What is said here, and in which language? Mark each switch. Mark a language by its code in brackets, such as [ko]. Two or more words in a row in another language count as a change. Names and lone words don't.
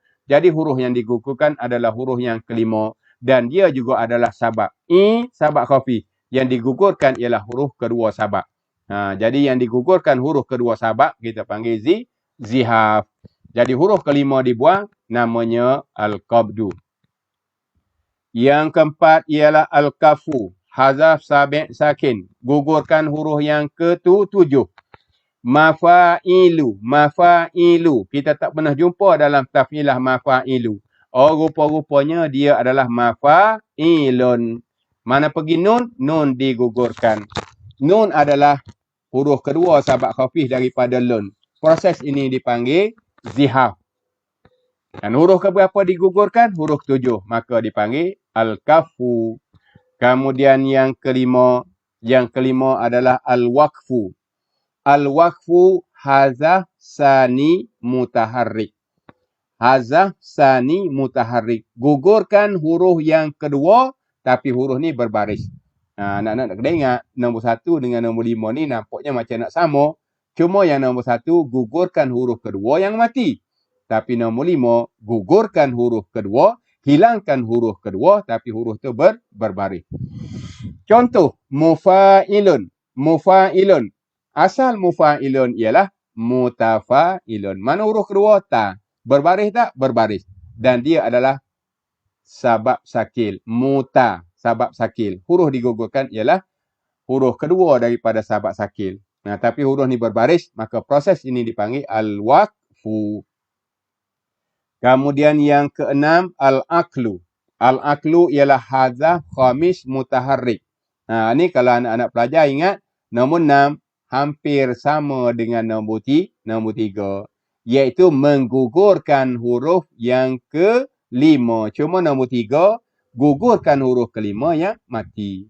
[ms] Jadi huruf yang digugurkan adalah huruf yang kelima. Dan dia juga adalah sabab. [ar] سبب خفيف. [ms] Yang digugurkan ialah huruf kedua sabab. Jadi yang digugurkan huruf kedua sabab, kita panggil zihaf. Jadi huruf kelima dibuang, namanya al-qabdu. Yang keempat ialah al-kafu. [ar] حذف السابع الساكن. [ms] Gugurkan huruf yang ketujuh. Mafa'ilu. Mafa'ilu. Kita tak pernah jumpa dalam [ar] تفعيلة مفاعيل. [ms] Oh, rupa-rupanya dia adalah mafa'ilun. Mana pergi nun? Nun digugurkan. Nun adalah huruf kedua [ar] سبب خفيف [ms] daripada lun. Proses ini dipanggil zihaf. Dan huruf keberapa digugurkan? Huruf 7. Maka dipanggil al-kafu. Kemudian yang kelima adalah al-waqfu. [ar] الوقص حذف الثاني المتحرك. حذف الثاني المتحرك. [ms] Gugurkan huruf yang kedua, tapi huruf ni berbaris. Anak-anak kena ingat, nombor 1 dengan nombor 5 ni nampaknya macam nak sama. Cuma yang nombor 1 gugurkan huruf kedua yang mati. Tapi nombor 5 gugurkan huruf kedua, hilangkan huruf kedua, tapi huruf tu berbaris. Contoh, mufa'ilun. Mufa'ilun. Asal mufa'ilun ialah mutafa'ilun. Mana huruf kedua? Ta. Berbaris tak? Berbaris. Dan dia adalah [ar] سبب ثقيل. [ms] Muta. [ar] سبب ثقيل. [ms] Huruf digugurkan ialah huruf kedua daripada [ar] سبب ثقيل. [ms] Tapi huruf ni berbaris, maka proses ini dipanggil al-waqfu. Kemudian yang keenam, al-aqlu. Al-aqlu ialah [ar] حذف الخامس المتحرك. [ms] Ni kalau anak-anak pelajar ingat, nombor 6 hampir sama dengan nombor 3. Iaitu menggugurkan huruf yang kelima. Cuma nombor 3, gugurkan huruf kelima yang mati.